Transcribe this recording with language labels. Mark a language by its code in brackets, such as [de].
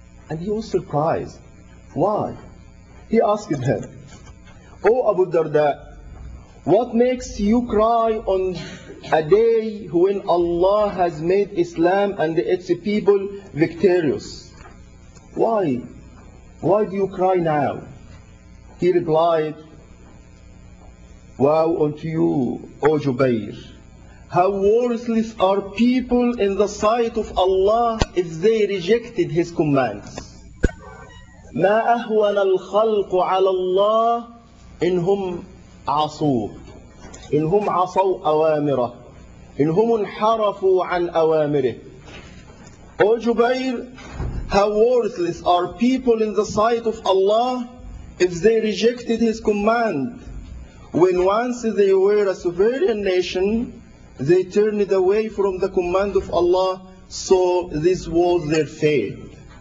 [en] And he was surprised. Why? He asked him, "Oh Abu Darda, what makes you cry on a day when Allah has made Islam and its people victorious? Why? Why do you cry now?" He replied, "Woe unto you, O Jubair! How worthless are people in the sight of Allah if they rejected His commands. [ar] ما أهون الخلق على الله إنهم عصوه إنهم عصوا أوامره إنهم انحرفوا عن أوامره." [en] O Jubair, how worthless are people in the sight of Allah if they rejected His command. When once they were a sovereign nation, they turned away from the command of Allah, so this was their fate.